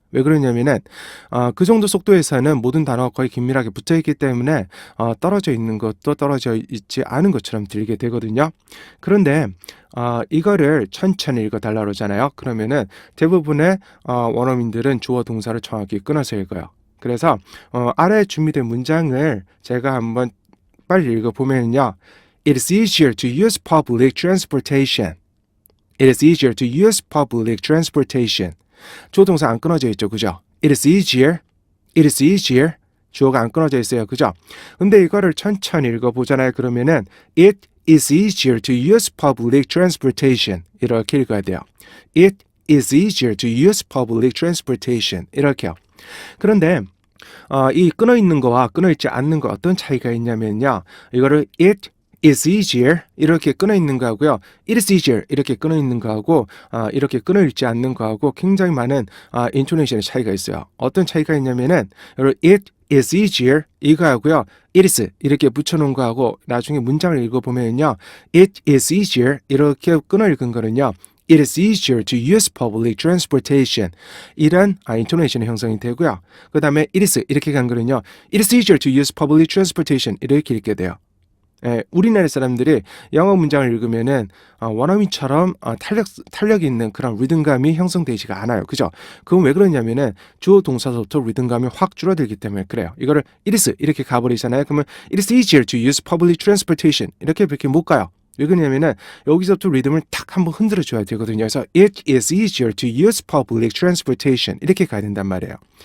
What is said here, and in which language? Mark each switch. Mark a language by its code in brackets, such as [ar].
[ko] 왜 그러냐면은 그 정도 속도에서는 모든 단어가 거의 긴밀하게 붙어 있기 때문에 떨어져 있는 것도 떨어져 있지 않은 것처럼 들리게 되거든요. 그런데 이거를 천천히 읽어달라고 그러잖아요. 그러면은 대부분의 원어민들은 주어 동사를 정확히 끊어서 읽어요. 그래서 아래에 준비된 문장을 제가 한번 빨리 읽어보면요. [en] It is easier to use public transportation. It is easier to use public transportation. [ko] 주어 동사 안 끊어져 있죠. 그죠? [en] It is easier. It is easier. [ko] 주어가 안 끊어져 있어요. 그죠? 근데 이거를 천천히 읽어보잖아요. 그러면은 [en] It is easier to use public transportation. [ko] 이렇게 읽어야 돼요. [en] It is easier to use public transportation. [ko] 이렇게요. 그런데 이 끊어 있는 거와 끊어 있지 않는 거 어떤 차이가 있냐면요. 이거를 [en] it is easier [ko] 이렇게 끊어 있는 거하고요. [en] it is easier [ko] 이렇게 끊어 있는 거하고 이렇게 끊어 있지 않는 거하고 굉장히 많은 인토네이션의 차이가 있어요. 어떤 차이가 있냐면은 [en] it is easier [ko] 이거하고요. [en] it is [ko] 이렇게 붙여놓은 거하고 나중에 문장을 읽어보면요. [en] it is easier [ko] 이렇게 끊어 읽은 거는요. [en] It is easier to use public transportation. [ko] 이런 인토네이션의 형성이 되고요. 그 다음에 [en] it is [ko] 이렇게 간 거는요. [en] It is easier to use public transportation. [ko] 이렇게 읽게 돼요. 우리나라 사람들이 영어 문장을 읽으면은 원어민처럼 탄력 있는 그런 리듬감이 형성되지가 않아요. 그죠? 그건 왜 그러냐면은 주어 동사서부터 리듬감이 확 줄어들기 때문에 그래요. 이거를 [en] it is [ko] 이렇게 가버리잖아요. [en] 그러면 it is easier to use public transportation. [ko] 이렇게 못 가요. 왜 그러냐면은 여기서부터 리듬을 탁 한번 흔들어 줘야 되거든요. [en] 그래서 it is easier to use public transportation [ko] 이렇게 가야 된단 말이에요.